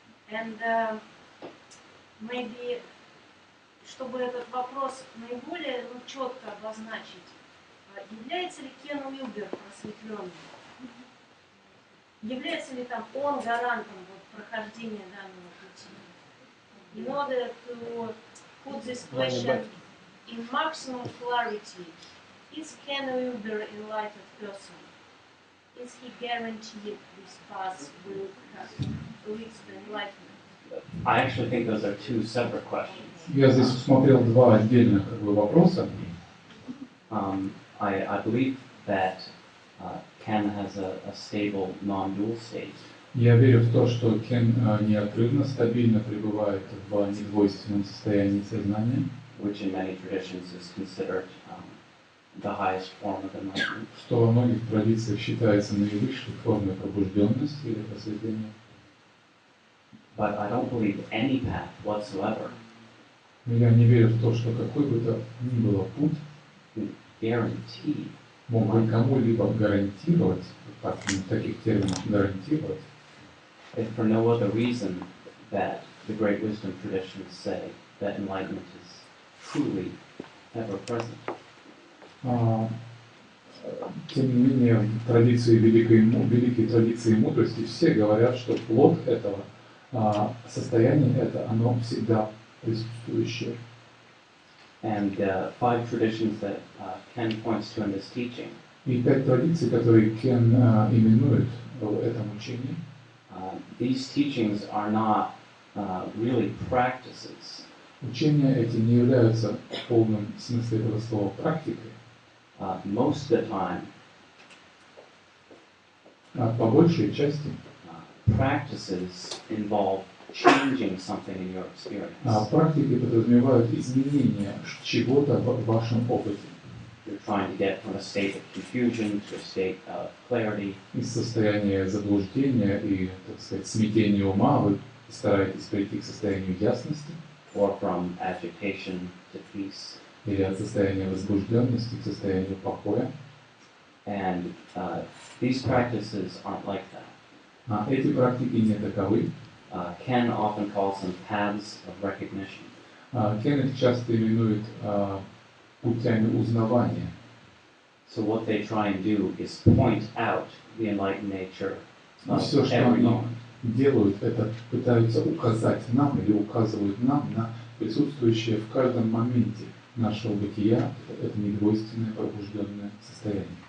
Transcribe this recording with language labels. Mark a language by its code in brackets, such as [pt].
[en] And maybe, [ru] чтобы этот вопрос наиболее четко обозначить, является ли Кен Уилбер просветленным? Является ли там он гарантом прохождения данного пути? [en] In order to put this question in maximum clarity, is Ken Uilber an enlightened person? Is he guaranteed this path will lead to enlightenment? I actually think those are two separate questions. [ru] Я здесь усмотрел два отдельных вопроса. [en] I believe that Ken has a stable non-dual state. [ru] Я верю в то, что Кен неотрывно, стабильно пребывает в недвойственном состоянии сознания, [en] Which in many traditions is considered the highest form of enlightenment. [ru] что во многих традициях считается наивысшей формой пробужденности или просветления. [en] But I don't believe any path whatsoever [ru] Но я не верю в то, что какой бы то ни было путь [en] guarantee [ru] мог бы кому-либо гарантировать, так, в таких терминах гарантировать, [en] if for no other reason that the great wisdom traditions say that enlightenment is truly ever present. [ru] Тем не менее, в традиции великой традиции мудрости все говорят, что плод этого состояния это оно всегда присутствующее. [en] And 5 traditions that Ken points to in this teaching. [ru] И 5 традиций, которые Кен именует в этом учении. [en] These teachings are not really practices. [ru] Учения эти не являются в полном смысле этого слова практикой. [en] Most of the time, [ru] По большей части [en] practices involve changing something in your experience. [ru] практики подразумевают изменение чего-то в вашем опыте. [en] You're trying to get from a state of confusion to a state of clarity. [ru] Из состояния заблуждения и, так сказать, смятения ума вы стараетесь прийти к состоянию ясности. [en] Or from agitation to peace. [ru] Или от состояния возбужденности к состоянию покоя. [en] And these practices aren't like that. [ru] Эти практики не таковы. [en] Ken often calls them paths of recognition. [ru] Кен их часто именует путями узнавания. [en] So what they try and do is point out the enlightened nature [ru] И [en] of [ru] все, что [en] every [ru] они [en] moment. [ru] делают, это пытаются указать нам или указывают нам на присутствующее в каждом моменте нашего бытия, это недвойственное пробужденное состояние.